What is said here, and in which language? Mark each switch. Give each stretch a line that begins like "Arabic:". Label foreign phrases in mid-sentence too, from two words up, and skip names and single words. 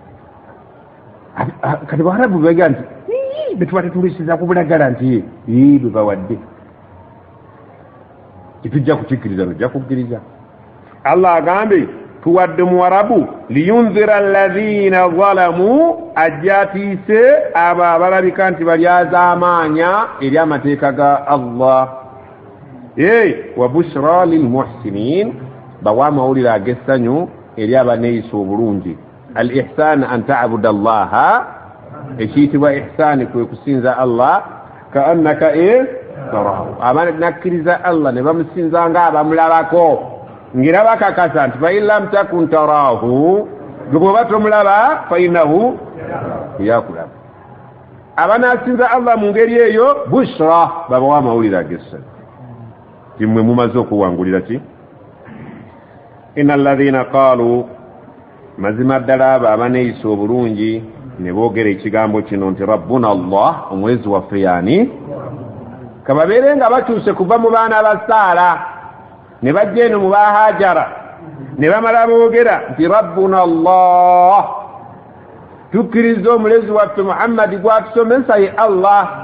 Ganda: kati Baarabu beega nti betuba tetulisiza kubulagala nti bwe bawadde kitujja kukikkiriza nojja kukkiriza Allah agambe tuwadde Muwarabu
Arabic: لينذر الذين ظلموا
Ganda: ajjatiise abo abalabika nti balyazaamaanya eri amateeka ga Allah
Arabic: وبشرى للمحسنين
Ganda: bawa amawulire ag'essanyu eri abaneeyisa obulungi.
Arabic: الإحسان أن تعبد الله,
Ganda: ekiyitibwa ihsaani kwe kusinza Allah
Arabic: كأنك تراه.
Ganda: Abanakkiriza Allah ne bamusinza nga abamulabako ngira bakakasa nti
Arabic: فإن لم تكن تراه,
Ganda: bw'oba tomulaba
Arabic: فإنه
Ganda: yakulaba. Abanasinza Allah mu ngeri eyo bushra, babawa amawulire ag'essanyu. Timwe mumaze okuwangulira ki?
Arabic: إن الذين قالوا,
Ganda: mazima ddala abo abaneeyisa obulungi ne boogera ekigambo kino nti
Arabic: ربنا الله,
Ganda: omwezi waffe yaani, kababeere nga bakyuse kuva mu baana ba Saara ne bajja eno mu ba Hajara ne bamala boogera nti
Arabic: ربنا الله,
Ganda: tukkiriza omulezi waffe Muhammadi gwatusomesa ye Allah.